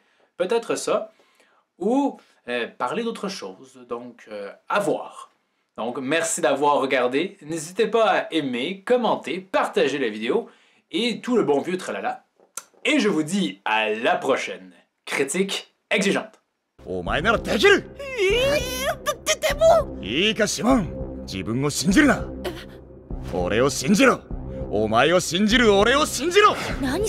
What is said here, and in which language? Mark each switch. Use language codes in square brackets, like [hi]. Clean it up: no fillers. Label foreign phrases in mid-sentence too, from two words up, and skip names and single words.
[fr] Peut-être ça. Ou parler d'autre chose. Donc, à voir. Donc, merci d'avoir regardé. N'hésitez pas à aimer, commenter, partager la vidéo et tout le bon vieux tralala. Et je vous dis à la prochaine critique exigeante. [ja] お前ならできる。でもいいかシモン、自分を信じるな。俺を信じろ。お前を信じる俺を信じろ。何